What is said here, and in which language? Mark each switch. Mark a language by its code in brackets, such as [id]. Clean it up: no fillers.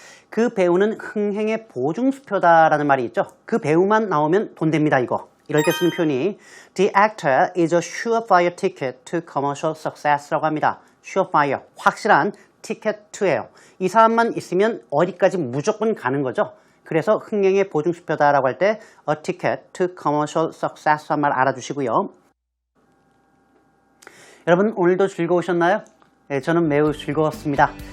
[ko] 그 배우는 흥행의 보증수표다라는 말이 있죠. 그 배우만 나오면 돈 됩니다, 이거. 이럴 때 쓰는 표현이 [en] The actor is a surefire ticket to commercial success라고 합니다. [ko] surefire, 확실한 티켓2예요. 이 사람만 있으면 어디까지 무조건 가는 거죠. 그래서 흥행의 보증수표다라고 할 때 [en] a ticket to commercial success [ko] 한 말 알아두시고요. 여러분 오늘도 즐거우셨나요? 네, 저는 매우 즐거웠습니다.